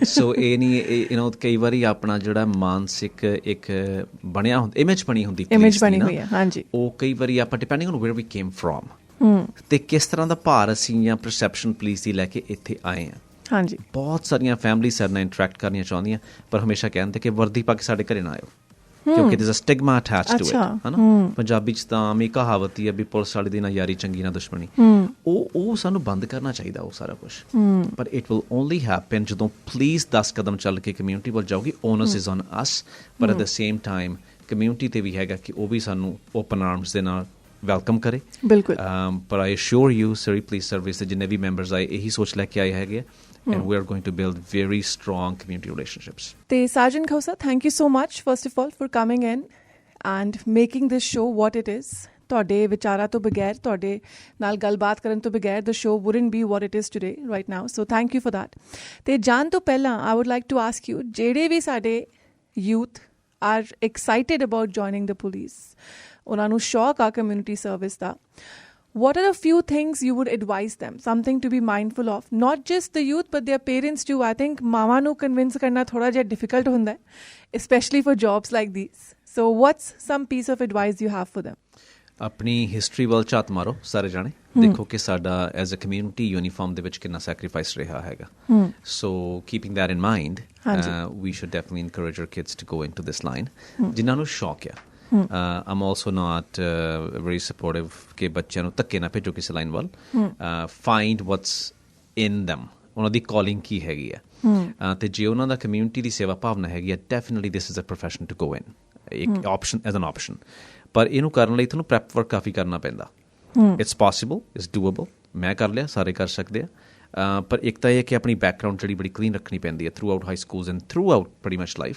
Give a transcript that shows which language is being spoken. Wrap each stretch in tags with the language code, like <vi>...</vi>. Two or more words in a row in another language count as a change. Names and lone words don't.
<pa>ਸੋ ਇਹ ਨਹੀਂ, ਕਈ ਵਾਰੀ ਆਪਣਾ ਜਿਹੜਾ ਮਾਨਸਿਕ ਇੱਕ ਬਣਿਆ ਹੁੰਦਾ, ਇਮੇਜ ਬਣੀ ਹੁੰਦੀ, ਇਮੇਜ ਬਣੀ ਹੋਈ ਹੈ, ਹਾਂਜੀ, ਉਹ ਕਈ ਵਾਰੀ ਆਪਾਂ</pa> <en>depending on where we came from</en> <pa>ਤੇ ਕਿਸ ਤਰ੍ਹਾਂ ਦਾ ਭਾਰ ਅਸੀਂ ਜਾਂ ਪਰਸੈਪਸ਼ਨ ਪੁਲਿਸ ਦੀ ਲੈ ਕੇ ਇੱਥੇ ਆਏ ਹਾਂ. ਹਾਂਜੀ, ਬਹੁਤ ਸਾਰੀਆਂ ਫੈਮਿਲੀ ਸਾਡੇ ਨਾਲ ਇੰਟਰੈਕਟ ਕਰਨੀਆਂ ਚਾਹੁੰਦੀਆਂ, ਪਰ ਹਮੇਸ਼ਾ ਕਹਿੰਦੇ ਕਿ ਵਰਦੀ ਪਾ ਕੇ ਸਾਡੇ ਘਰੇ ਨਾ ਆਇਓ, ਕਿਉਂਕਿ</pa> <en>there's a stigma attached to it,</en> <pa>ਹੈ ਨਾ? ਪੰਜਾਬੀ 'ਚ ਤਾਂ ਆਮ ਹੀ ਕਹਾਵਤ ਹੀ ਹੈ ਵੀ ਪੁਲਿਸ ਵਾਲੇ ਦੀ ਨਾ ਯਾਰੀ ਚੰਗੀ ਨਾ ਦੁਸ਼ਮਣੀ. ਉਹ ਸਾਨੂੰ ਬੰਦ ਕਰਨਾ ਚਾਹੀਦਾ ਉਹ ਸਾਰਾ ਕੁਛ. ਪਰ</pa> <en>it will only happen</en> <pa>ਜਦੋਂ ਪੁਲਿਸ 10 ਕਦਮ ਚੱਲ ਕੇ ਕਮਿਊਨਿਟੀ ਵੱਲ ਜਾਊਗੀ.</pa> <en>onus is on us,</en> <pa>ਪਰ</pa> <en>at the same time</en> <pa>ਕਮਿਊਨਿਟੀ 'ਤੇ ਵੀ ਹੈਗਾ ਕਿ ਉਹ ਵੀ ਸਾਨੂੰ</pa> <en>open arms</en> <pa>ਦੇ ਨਾਲ ਵੈਲਕਮ ਕਰੇ. ਬਿਲਕੁਲ. ਪਰ</pa> <en>I assure you</en> <pa>ਸਰੀ ਪੁਲਿਸ ਸਰਵਿਸ ਦੇ ਜਿੰਨੇ ਵੀ ਮੈਂਬਰਸ ਆਏ ਇਹੀ ਸੋਚ ਲੈ ਕੇ ਆਏ ਹੈਗੇ,</pa> <en>and we are going to build very strong community relationships. Te Sajan Khosa, thank you so much first of all for coming in and making this show what it is.</en> <pa>ਤੁਹਾਡੇ ਵਿਚਾਰਾਂ ਤੋਂ ਬਗੈਰ, ਤੁਹਾਡੇ ਨਾਲ ਗੱਲਬਾਤ ਕਰਨ ਤੋਂ ਬਗੈਰ</pa> <en>the show wouldn't be what it is today right now, so thank you for that.</en> <pa>ਤੇ ਜਾਣ ਤੋਂ ਪਹਿਲਾਂ</pa> <en>I would like to ask you,</en> <pa>ਜਿਹੜੇ ਵੀ ਸਾਡੇ</pa> <en>youth are excited about joining the police,</en> <pa>ਉਹਨਾਂ ਨੂੰ ਸ਼ੌਕ ਆ</pa> <en>community service ਦਾ, what are a few things you would advise them, something to be mindful of, not just the youth but their parents too? I think</en> <pa>ਮਾਵਾਂ ਨੂੰ convince ਕਰਨਾ ਥੋੜਾ ਜਿਹਾ difficult ਹੁੰਦਾ ਹੈ,</pa> <en>especially for jobs like these. So what's some piece of advice you have for them?</en> <pa>ਆਪਣੀ ਹਿਸਟਰੀ ਵੱਲ ਝਾਤ ਮਾਰੋ ਸਾਰੇ ਜਾਣੇ, ਦੇਖੋ ਕਿ ਸਾਡਾ</pa> <en>as a community</en> <pa>ਯੂਨੀਫਾਰਮ ਦੇ ਵਿੱਚ ਕਿੰਨਾ ਸੈਕਰੀਫਾਈਸ ਰਿਹਾ ਹੈਗਾ.</pa> <en>so keeping that in mind, we should definitely encourage our kids to go into this line,</en> <pa>ਜਿਨ੍ਹਾਂ ਨੂੰ ਸ਼ੌਕ ਆ.</pa> <en>I'm also not very supportive</en> <pa>ਕਿ ਬੱਚਿਆਂ ਨੂੰ ਧੱਕੇ ਨਾ ਭੇਜੋ ਕਿਸੇ ਲਾਈਨ ਵੱਲ.</pa> <en>Find what's in them,</en> <pa>ਉਹਨਾਂ ਦੀ ਕਾਲਿੰਗ ਕੀ ਹੈਗੀ ਆ, ਅਤੇ ਜੇ ਉਹਨਾਂ ਦਾ ਕਮਿਊਨਿਟੀ ਦੀ ਸੇਵਾ ਭਾਵਨਾ ਹੈਗੀ ਆ,</pa> <en>definitely this is a profession to go in,</en> <pa>ਇੱਕ</pa> <en>option as an option.</en> <pa>ਪਰ ਇਹਨੂੰ ਕਰਨ ਲਈ ਤੁਹਾਨੂੰ</pa> <en>prep work</en> <pa>ਕਾਫੀ ਕਰਨਾ ਪੈਂਦਾ.</pa> <en>it's possible, it's doable,</en> <pa>ਮੈਂ ਕਰ ਲਿਆ, ਸਾਰੇ ਕਰ ਸਕਦੇ ਆ. ਪਰ ਇੱਕ ਤਾਂ ਇਹ ਕਿ ਆਪਣੀ ਬੈਕਗਰਾਊਂਡ ਜਿਹੜੀ ਬੜੀ ਕਲੀਨ ਰੱਖਣੀ ਪੈਂਦੀ ਹੈ</pa> <en>through out high schools and through out pretty much life.</en>